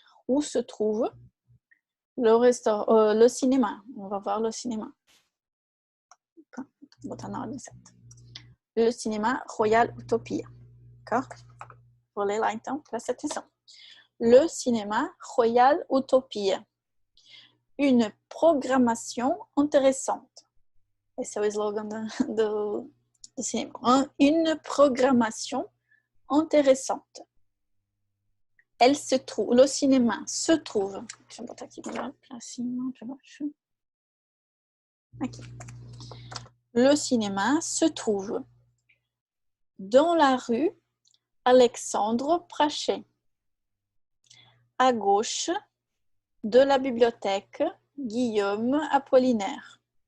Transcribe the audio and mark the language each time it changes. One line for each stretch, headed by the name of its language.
French: Où se trouve le cinéma. On va voir le cinéma.
Portuguese: Vou botar na ordem certa.
French: Le cinéma Royal Utopia. D'accord?
Portuguese: Vou ler lá então, preste atenção.
French: Le cinéma Royal Utopia. Une programmation intéressante.
Portuguese: Esse é o slogan do cinema.
French: Une programmation intéressante. Elle se trouve, le cinéma se trouve.
Portuguese: Deixa eu botar aqui melhor, para cima, para baixo. Aqui.
French: Le cinéma se trouve dans la rue Alexandre Pracher, à gauche de la bibliothèque Guillaume Apollinaire.